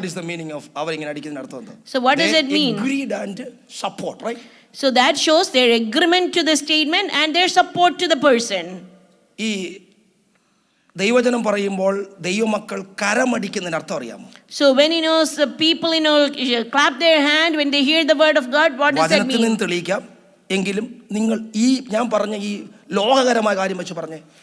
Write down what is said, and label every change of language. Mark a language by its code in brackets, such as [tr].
[en] What is the meaning of [ml] അവരിങ്ങനെ അടിക്കുന്നതിന്റെ അർത്ഥം എന്താ? [en] So what does it mean? Agreed and support, right? So that shows their agreement to the statement and their support to the person. [ml] ഈ ദൈവജനം പറയുമ്പോൾ ദൈവമക്കൾ കരമടിക്കുന്നതിന് അർത്ഥം അറിയാമോ? [en] So when people clap their hand when they hear the word of God, what does that mean? [ml] വചനത്തിൽ നിന്ന് തെളിയിക്കാം. എങ്കിലും നിങ്ങൾ ഈ ഞാൻ പറഞ്ഞ ഈ ലോകകരമായ കാര്യം വെച്ച് പറഞ്ഞേ,